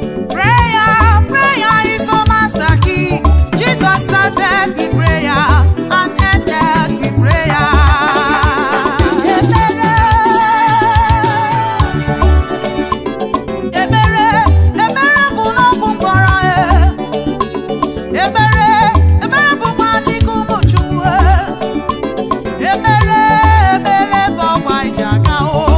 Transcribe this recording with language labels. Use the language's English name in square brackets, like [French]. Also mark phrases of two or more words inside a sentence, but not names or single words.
[English] Prayer, prayer is the master key. Jesus started with prayer and ended with prayer. [Igbo] Ebere, ebere, ebere bụ n'ọgwụ ngwọrọ, eh. Ebere, ebere bụkwa n'ike ụmụ Chukwu, eh. Ebere, ebere bụ ọgba ije aga, oh.